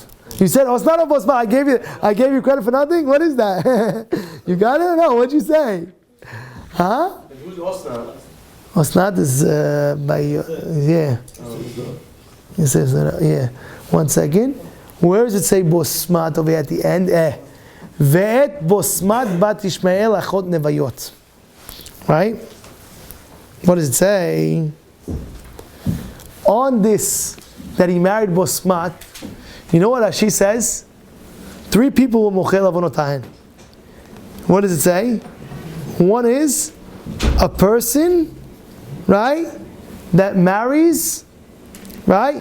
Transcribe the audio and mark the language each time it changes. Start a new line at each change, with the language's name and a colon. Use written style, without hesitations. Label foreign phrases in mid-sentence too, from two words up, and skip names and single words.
English: You said Osnat or Bosmat? I gave you credit for nothing? What is that? You got it? No, what'd you say? Huh? Who's Osnat? Osnat is by, yeah. It says, yeah. 1 second. Where does it say Bosmat over here at the end?
Hebrew: ואת בשמת בת ישמעאל אחות נביות.
English: Right? What does it say? On this, that he married Bosmat, you know what Rashi says? 3 people were
Hebrew: מוחל עוונותיהן.
English: What does it say? One is a person, right, that marries, right?